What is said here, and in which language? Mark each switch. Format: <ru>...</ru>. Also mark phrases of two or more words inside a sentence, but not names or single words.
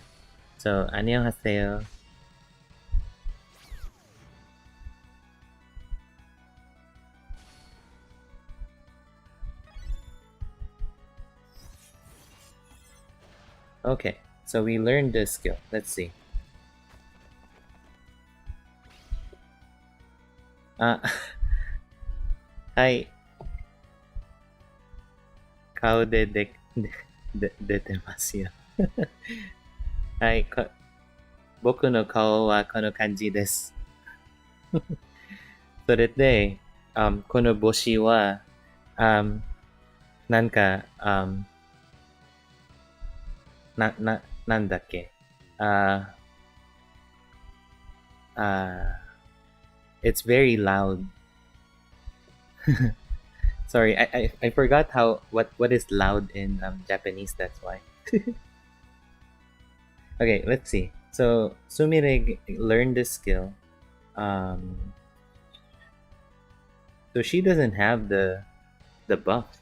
<ko>So, 안녕하세요.</ko> <en>Okay, so we learned this skill. Let's see.</en> <ja>Uh, hi, 顔出てますよ.</ja> <en>Hi,</en> <ja>僕の顔はこの感じです。それで、この帽子は、なんか、なんだっけ。</ja> <en>It's very loud. Sorry, I forgot what is loud in Japanese, that's why. Okay, let's see. So Sumire learned this skill. Um, so she doesn't have the buff.</en>